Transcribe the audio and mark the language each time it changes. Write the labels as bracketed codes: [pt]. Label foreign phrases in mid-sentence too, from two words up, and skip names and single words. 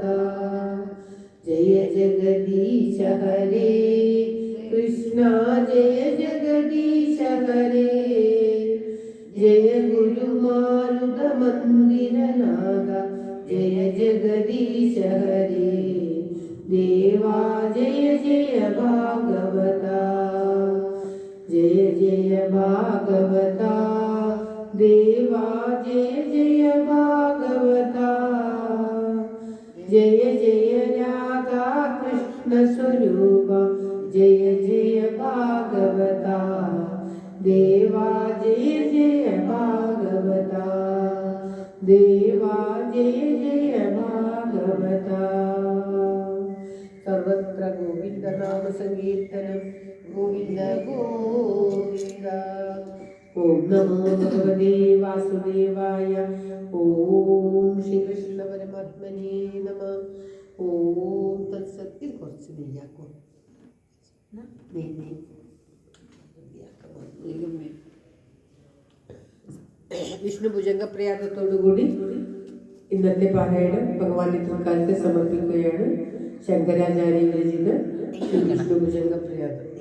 [sa] ജയ ജഗദീശ ഹരേ കൃഷ്ണ ജയ ജഗദീശ ഹരേ ജയ ഗുരുമാരുത മന്ദിരനാഥ ജയ ജഗദീശ ഹരേ ദേവാ ജയ ജയ ഭാഗവത. ജയ ജയ ഭാഗവത देवा जय जय भागवता जय जय राधा कृष्ण स्वरूप जय जय भागवता देवा जय जय भागवता देवा जय जय भागवता सर्वत्र गोविंद नाम संकीर्तनम गोविंद गोविंद ओम नमो भगवते वासुदेवाय ओम श्री कृष्ण परमात्मने नमः ओम तत्सत्य [ml] കുറച്ച് നെയ്യാക്കോ നെയ്യ് വിഷ്ണു ഭുജംഗ പ്രയാഗത്തോടുകൂടി ഇന്നത്തെ പാരായണം ഭഗവാന്റെ തൃക്കാലത്തെ സമർപ്പിക്കുകയാണ്. ശങ്കരാചാര്യ വിരചിത വിഷ്ണു ഭുജംഗ പ്രയാഗം.